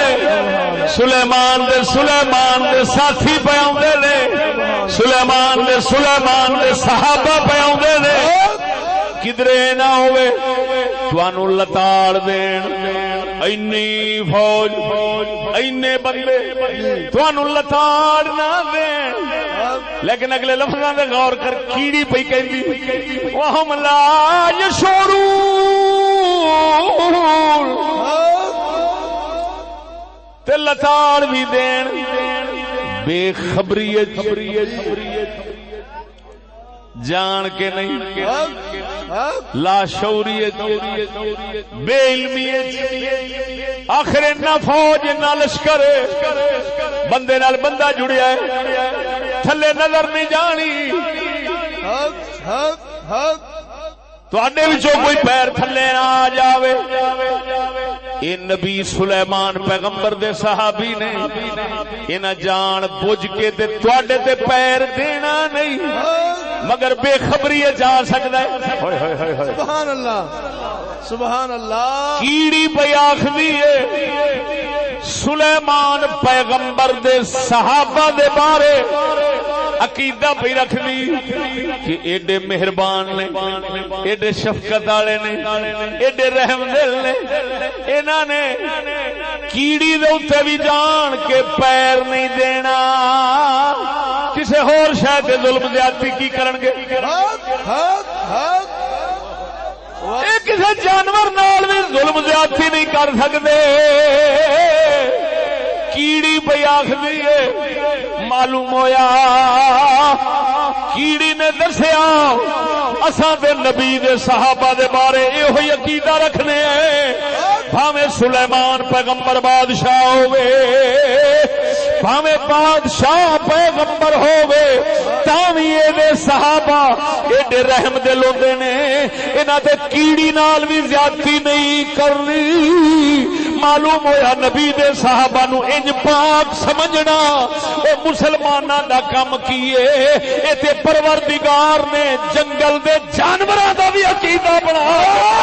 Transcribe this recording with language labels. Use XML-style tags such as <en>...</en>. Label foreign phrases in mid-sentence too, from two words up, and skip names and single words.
<pa>سلیمان دے ساتھی پئی آوندے نے سلیمان دے صحابہ پئی آوندے نے کدرے نہ ہوئے توانو لتاڑ دین اینی فوج اینے بندے توانو لتاڑ نہ دین لیکن اگلے لفظاں دے غور کر کیڑی پئی کہندی</pa> <ar>وہم لا یشعرون</ar> <pa>تے لتاڑ بھی دین بے خبریت جان کے نہیں لا شعوریت بے علمیت آخر نہ فوج نہ لشکر بندے نال بندہ جڑیا ہے تھلے نظر نہیں جانی تواڈے وچوں کوئی پیر تھلے نہ آ جاوے اے نبی سلیمان پیغمبر دے صحابی نے انہاں جان بوجھ کے تے تواڈے تے پیر دینا نہیں مگر بے خبری جا سکتا ہے</pa> <ar>سبحان اللہ سبحان اللہ</ar> <pa>کیڑی پئی آخدی ہے سلیمان پیغمبر دے صحابہ دے بارے عقیدہ پہ رکھ دی کہ ایڈے مہربان نے ایڈے شفقت والے نے ایڈے رحم دل نے انہاں نے کیڑی دے اوتے بھی جان کے پیر نہیں دینا کسے ہور شے تے ظلم زیادتی کی کرن گے ایک کسے جانور نال بھی ظلم زیادتی نہیں کر سکدے کیڑی پئی آخدی ہے معلوم ہویا کیڑی نے دسیا اساں تے نبی دے صحابہ دے بارے ایہو عقیدہ رکھنے ہیں بھاویں سلیمان پیغمبر بادشاہ ہوئے بھاویں بادشاہ پیغمبر ہوئے تاویں دے صحابہ ایڈے رحم دل ہوندے نے انہاں تے کیڑی نال بھی زیادتی نہیں کرنی معلوم ہویا نبی دے صحابہ نو انج پاک سمجھنا اے مسلماناں دا کم کیے اے تے پروردگار نے جنگل دے جانوراں دا بھی عقیدہ بنایا</pa>